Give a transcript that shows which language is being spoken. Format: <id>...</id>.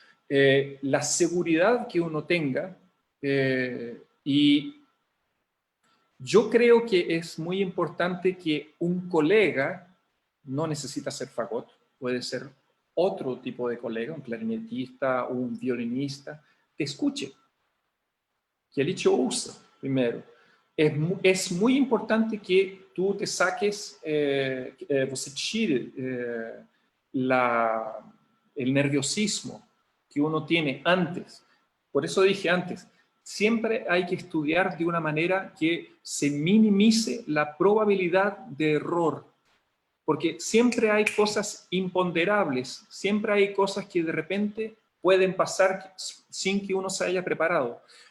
<es>La seguridad que uno tenga. Y yo creo que es muy importante que un colega, no necesita ser fagot, puede ser otro tipo de colega, un clarinetista o un violinista, te escuche.</es> <pt>Que ele te ouça primeiro.</pt> <es>Es muy importante que tú te saques,</es> <pt>você tire</pt> <es>el nerviosismo que uno tiene antes. Por eso dije antes, siempre hay que estudiar de una manera que se minimice la probabilidad de error, porque siempre hay cosas imponderables, siempre hay cosas que de repente pueden pasar sin que uno se haya preparado.</es>